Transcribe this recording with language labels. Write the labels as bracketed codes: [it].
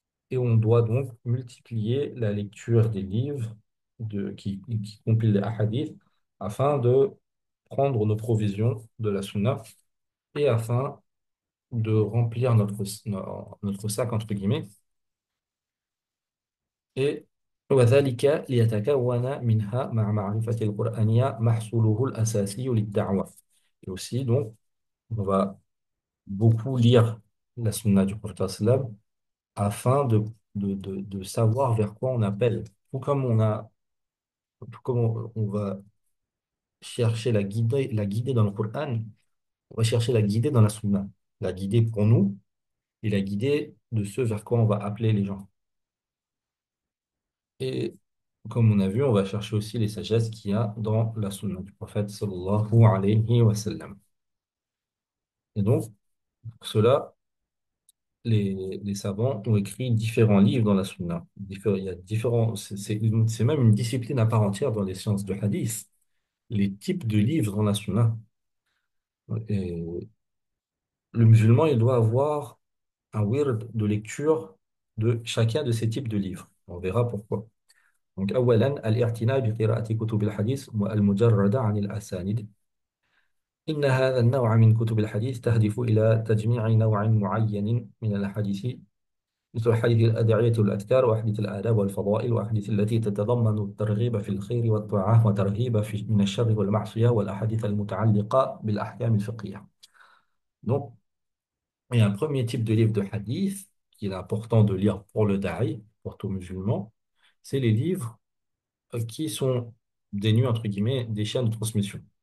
[fr] Et on doit donc multiplier la lecture des livres qui compilent les hadiths afin de prendre nos provisions de la sunna et afin de remplir notre sac, entre guillemets. [ar] Et وذلك ليتكون منها مع معرفة القرآنية محصوله الأساسي للدعوة. [fr] Et aussi, donc, on va beaucoup lire la sunna du prophète sallam afin de savoir vers quoi on appelle. Tout comme on va chercher la guider dans le Coran, on va chercher la guider dans la sunna. La guider pour nous et la guider de ce vers quoi on va appeler les gens. Et comme on a vu, on va chercher aussi les sagesses qu'il y a dans la sunna du prophète sallallahu alayhi wa sallam. Et donc, pour cela, les savants ont écrit différents livres dans la sunna. Il y a différents, c'est même une discipline à part entière dans les sciences de hadith. Les types de livres dans la sunna. Et le musulman, il doit avoir un wird de lecture de chacun de ces types de livres. On verra pourquoi. [ar] Donc, أولا الاعتناء بقراءة كتب الحديث المجردة عن الأسانيد. إن هذا النوع من كتب الحديث تهدف إلى تجميع نوع معين من الحديث مثل حديث الأدعية والأذكار وأحاديث الآداب والفضائل وأحاديث التي تتضمن الترغيب في الخير والطاعة وترهيب من الشر والمعصية والأحاديث المتعلقة بالأحكام الفقهية. [fr] Donc, il y a un premier type de livre de hadith qu'il est important de lire pour le da'i, pour tout musulman, c'est les livres qui sont dénués, entre guillemets, des chaînes de transmission.